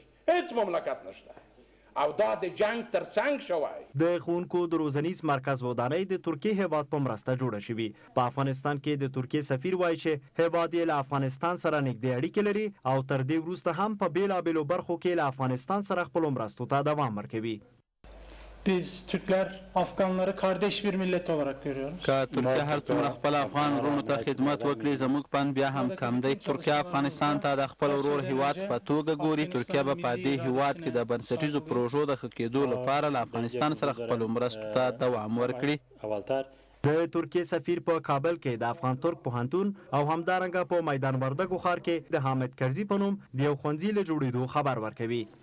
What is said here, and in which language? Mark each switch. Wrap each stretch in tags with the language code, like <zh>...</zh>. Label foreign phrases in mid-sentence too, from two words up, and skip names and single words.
<ps>هیڅ مملکت نشته او دا د جنگ ترڅنګ شوی. د ښوونکو د روزنیز مرکز ودانۍ د ترکیې هیواد په مرسته جوړه شوې. په افغانستان کې د ترکیې سفیر وایي چې هیواد یې له افغانستان سره نږدې اړیکې لري او تر دې وروسته هم په بېلابېلو برخو کې له افغانستان سره خپلو مرستو ته دوام ورکوي.</ps> <tr>Biz Türkler Afganları kardeş bir millet olarak görüyoruz.</tr> <ps>که ترکیه هر څومره خپل افغان وروڼو ته خدمت وکړي زموږ پند بیا هم کم دی. ترکیه افغانستان ته د خپل ورور هیواد په توګه ګوري. ترکیه به په دې هیواد کې د بنسټیزو پروژو د ښه کېدو لپاره له افغانستان سره خپلو مرستو ته دوام ورکړي. د ترکیې سفیر په کابل کې د افغان ترک پوهنتون او همدارنګه په میدان وردګو ښار کې د حامد کرزي په نوم د یو ښوونځي له جوړېدو خبر ورکوي.</ps>